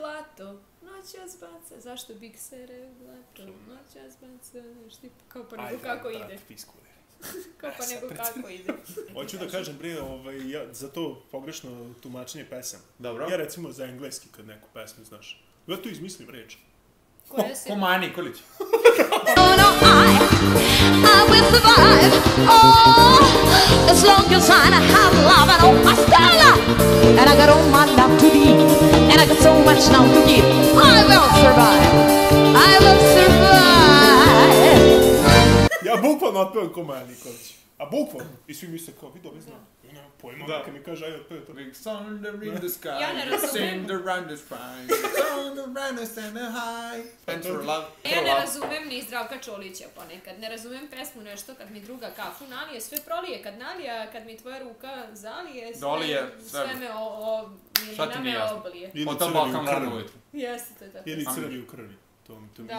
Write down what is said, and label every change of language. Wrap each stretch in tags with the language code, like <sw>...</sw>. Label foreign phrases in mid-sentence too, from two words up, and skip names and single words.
<sr>u blato, noćas baca, zašto biksere u blato, noćas baca, znaš ti kao pa nego kako ide, kao pa nego kako ide. Hoću da kažem, bre, ja, za to pogrešno tumačenje pesama. Dobro. Ja recimo za engleski kad neku pesmu, znaš. Ja tu izmislim reč. Koja se... Ko Maja Nikolić.</sr> <en>Oh no, I will survive. Oh, as long as I have love and all my style, and I got all my love to give, and I got so much now to give. I will survive. I will survive.</en> <sr>Ja bukvalno otpevam ko Maja Nikolić. A bukvalno. I svi misle kao, vi dobro znam. Ja nemam pojma, Da. kad mi kaže, ajde otpevaj to.</sr> <en>Big thunder in the sky,</en> <sr>Ja ne razumem.</sr> <en>sing around the sky, thunder around the stand high. And for love,</en> <sr>Ja ne razumem ni Zdravka Čolića ponekad, ne razumem pesmu nešto kad mi druga kafu nalije, sve prolije kad nalije, a kad mi tvoja ruka zalije, Dolije, sve. sve me Šta ti milina nije me jasno? oblije. Ili Hotel crvi u Balkan rano krvi. ujutru. Jeste, to je tako. Ili crvi u krvi. To mi</sr>